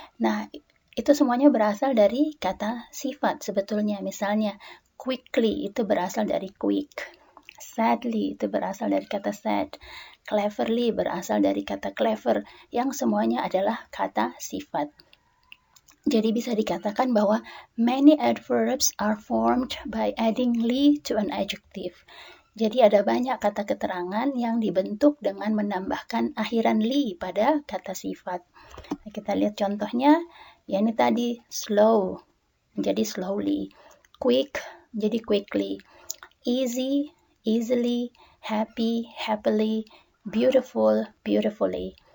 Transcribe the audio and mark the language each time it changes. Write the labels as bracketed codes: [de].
[id] Nah, itu semuanya berasal dari kata sifat sebetulnya. Misalnya quickly itu berasal dari quick, sadly itu berasal dari kata sad, cleverly berasal dari kata clever, yang semuanya adalah kata sifat. Jadi bisa dikatakan bahwa [en] many adverbs are formed by adding ly to an adjective. [id] Jadi ada banyak kata keterangan yang dibentuk dengan menambahkan akhiran ly pada kata sifat. Nah, kita lihat contohnya. Ya, ini tadi slow menjadi slowly, quick menjadi quickly, easy, easily, happy, happily, beautiful, beautifully.